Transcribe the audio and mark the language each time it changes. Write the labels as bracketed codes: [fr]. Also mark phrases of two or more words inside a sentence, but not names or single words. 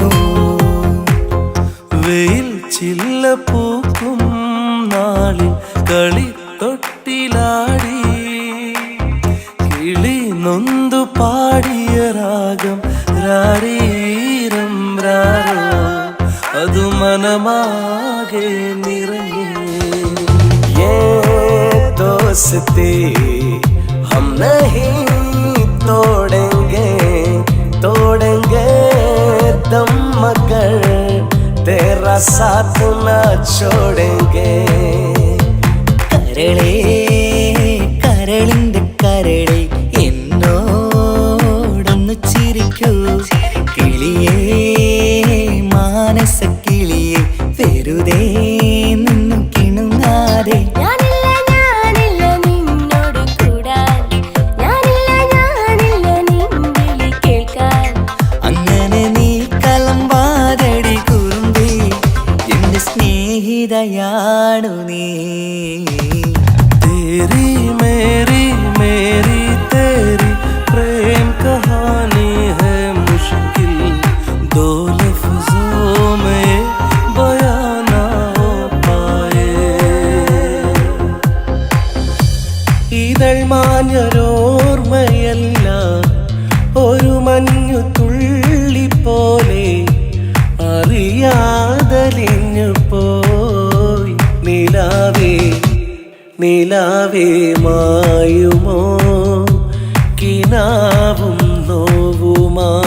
[ml] വെയിൽ ചില്ല പൂക്കും നാളിൽ കളിത്തൊട്ടിലാടി കിളി നൊന്തു പാടിയ രാഗം രാരീരം രാരോ അതു മനമാകെ നിറഞ്ഞു [hi] दोस्ती हम नहीं तोड़ेंगे दम मगर तेरा साथ न छोड़ेंगे [ml] കരളേ കരളിന്റെ കരളെ എന്നോടൊന്ന് ചിരിക്കൂ കിളിയേ മാനസ കിളിയെ വെറുതെ നിന്നു കിണുങ്ങാതെ സ്നേഹിതയാണു നീ [hi] तेरी मेरी तेरी प्रेम कहानी है मुश्किल दो लफ्जों में बयां ना हो पाए [ml] ഇതൾ മാഞ്ഞൊരോർമ്മയല്ല ഒരു മഞ്ഞു തുള്ളി പോലെ അറിയാതലിഞ്ഞു പോയി നിലാവേ മായുമോ കിനാവും നോവുമാ